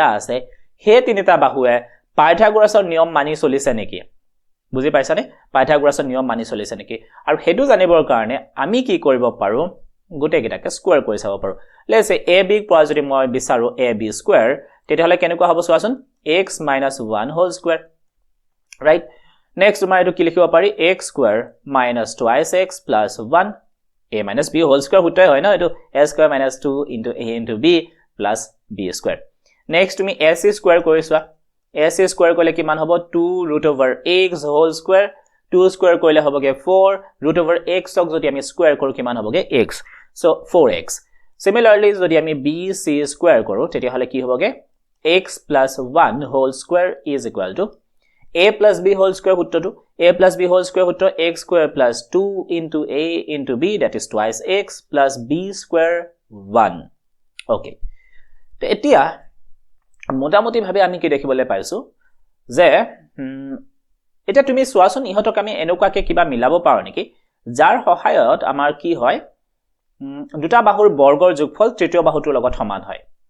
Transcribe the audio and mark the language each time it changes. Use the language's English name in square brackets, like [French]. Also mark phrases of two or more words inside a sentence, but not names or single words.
[Assamese] আছে সেই তিনিটা বাহুৱে পাইথাগোৰাছৰ নিয়ম মানি চলিছে নেকি বুজি পাইছানে পাইথাগোৰাছৰ নিয়ম মানি চলিছে নেকি আৰু হেতু জানিবৰ কাৰণে আমি কি কৰিব পাৰো গোটে গিটাকে স্কয়াৰ কৰি চাব পাৰো [English] let's say [Assamese] ab পোৱা যদি মই বিচাৰো ab স্কয়াৰ তেতিয়াহলে কেনেকুৱা হ'ব চোৱাচোন x - 1 [English] whole square right নেক্সট [Assamese] তোমাৰ এটো কি লিখিব পাৰি [English] x স্কয়াৰ minus twice x plus 1 a minus b whole square [Assamese] সূত্ৰই হয় না এটো [English] a square minus 2 into a into b plus b square next তুমি ac [Assamese] square কৰিছোৱা ac square কৰিলে কিমান হ'ব [English] 2 root over x whole square 2 square [Assamese] কৰিলে হ'বগে [English] 4 root over x [Assamese] ক যদি আমি square কৰো কিমান হ'বগে [English] x so 4x similarly [Assamese] যদি আমি bc square কৰো তেতিয়া হলে কি হ'বগে [English] x plus 1 whole square is equal to a plus b whole square [Assamese] সূত্ৰটো [English] a plus b whole square [Assamese] সূত্ৰ [English] x square plus 2 into a into b that is twice x plus b square 1 okay [Assamese] তো এতিয়া মোটামুটি ভাবে আমি কি দেখিবলৈ পাইছো যে এটা তুমি সোৱাচোন ইহতক আমি এনেকুৱাকে কিবা মিলাব পাৰো নেকি যাৰ সহায়ত আমাৰ কি হয় দুটা বাহুৰ বৰ্গৰ যোগফল তৃতীয় বাহুটোৰ লগত সমান হয়